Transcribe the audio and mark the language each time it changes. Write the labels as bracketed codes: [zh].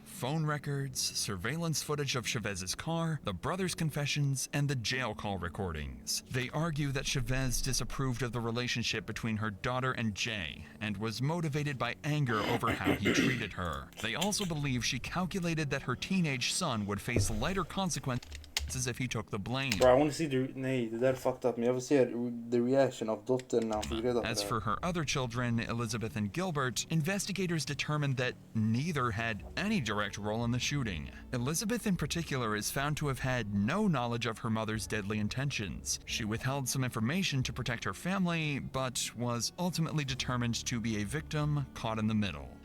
[en] phone records, surveillance footage of Chavez's car, the brothers' confessions, and the jail call recordings. They argue that Chavez disapproved of the relationship between her daughter and Jay and was motivated by anger over how he treated her. They also believe she calculated that her teenage son would face lighter consequences if he took the blame. Bro, I want to see the... [sv] Nej, det där [en] fucked up me. [sv] Jag vill se [en] the reaction [sv] av dottern när han fick reda på [en] As [sv] det. [en] for her other children, Elizabeth and Gilbert, investigators determined that neither had any direct role in the shooting. Elizabeth in particular is found to have had no knowledge of her mother's deadly intentions. She withheld some information to protect her family, but was ultimately determined to be a victim caught in the middle.